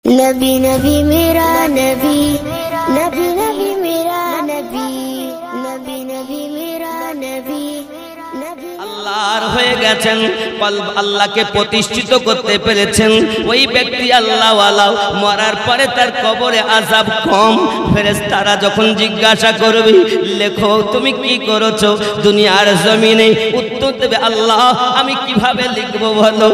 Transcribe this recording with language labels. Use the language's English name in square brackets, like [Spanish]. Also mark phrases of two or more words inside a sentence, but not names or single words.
[Hindi] नबी नबी मेरा नबी, नबी नबी मेरा नबी, नबी नबी मेरा नबी। [Bangla] আল্লাহর হয়ে গেছেন, আল্লাহকে প্রতিষ্ঠিত করতে পেরেছেন। ওই ব্যক্তি আল্লাহওয়ালা মরার পরে তার কবরে আযাব কম। ফেরেশতারা যখন জিজ্ঞাসা করবে, লেখো তুমি কি করেছো দুনিয়ার জমিনে, উত্তর দেবে আল্লাহ আমি কিভাবে লিখবো বলো।